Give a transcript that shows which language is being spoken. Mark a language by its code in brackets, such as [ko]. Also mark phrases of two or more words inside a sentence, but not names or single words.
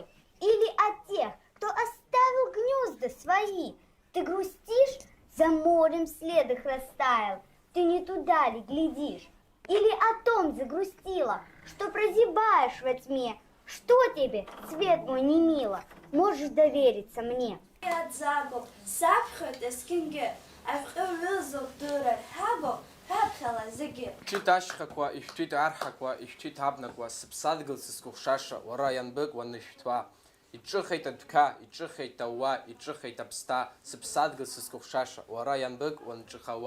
[ru] Или от тех, кто оставил гнезда свои? Ты грустишь, за морем след их растаял. Ты не туда ли глядишь? Или о том загрустила, что прозябаешь во тьме? Что тебе, цвет мой, не мило? Можешь довериться мне. [ab] Ишәҭ ашьхақәа, ишәҭәит арҳақәа, ишәҭәит абнақәа, сыԥсадгьыл сызкәыхшаша, уара ианбык уанышәҭуа. Иҿыхеит адәқьа, иҿыхеит ауа, иҿыхеит аԥсҭа, сыԥсадгьыл сызкәыхшаша, уара ианбык уанҿыхауа.